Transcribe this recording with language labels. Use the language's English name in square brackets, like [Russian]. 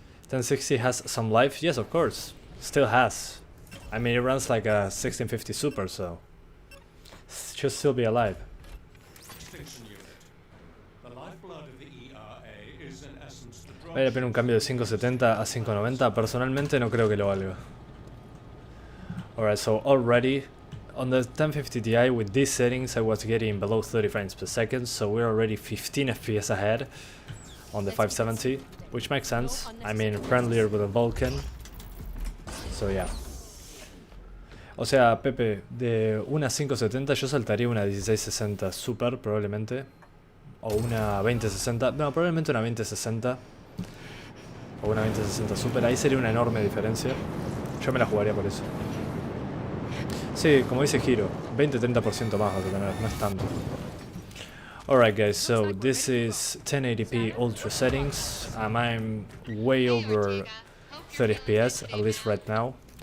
[English] 1060 has some life, yes, of course, still has. I mean, it runs like a 1650 Super, so should still be alive. Extinction unit. The lifeblood of the ERA is in essence the drug. [Spanish] ¿Vale la pena un cambio de 570 a 590? Personalmente no creo que lo valga. [English] Alright, so already on the 1050 Ti with these settings I was getting below 30 frames per second, so we're already 15 FPS ahead on the 570, which makes sense. I mean, friendlier with the Vulkan. So yeah. [Spanish] O sea, Pepe, de una 570 yo saltaría una 1660 Super probablemente, o una 2060, no, probablemente una 2060 o una 2060 Super, ahí sería una enorme diferencia. Yo me la jugaría por eso. Sí, como dice Hiro, 20-30% más vas a tener, no es tanto. [English] Alright guys, so this is 1080p ultra settings. I'm way over 30 FPS, at least right now.